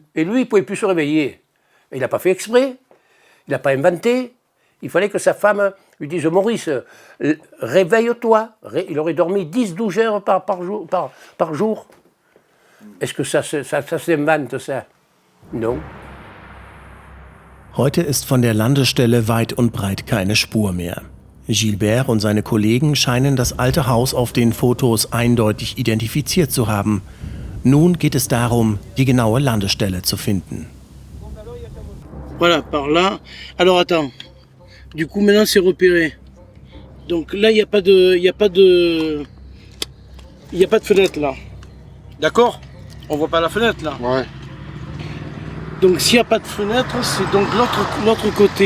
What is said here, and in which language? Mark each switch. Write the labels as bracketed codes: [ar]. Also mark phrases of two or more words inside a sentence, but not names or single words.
[fr] Et lui, il ne pouvait plus se réveiller. Il n'a pas fait exprès. Il n'a pas inventé. Il fallait que sa femme lui dise « Maurice, réveille-toi ». Il aurait dormi 10-12 heures par jour. Est-ce que ça s'invente, ça? Non. [de] Heute ist von der Landestelle weit und breit keine Spur mehr. Gilbert und seine Kollegen scheinen das alte Haus auf den Fotos eindeutig identifiziert zu haben. Nun geht es darum, die genaue Landestelle zu finden. [fr] Voilà, par là. Alors attends. Du coup, maintenant c'est repéré. Donc là, il n'y a pas de fenêtre là. D'accord? On voit pas la fenêtre là. Ouais. Donc s'il n'y a pas de fenêtre, c'est donc l'autre côté.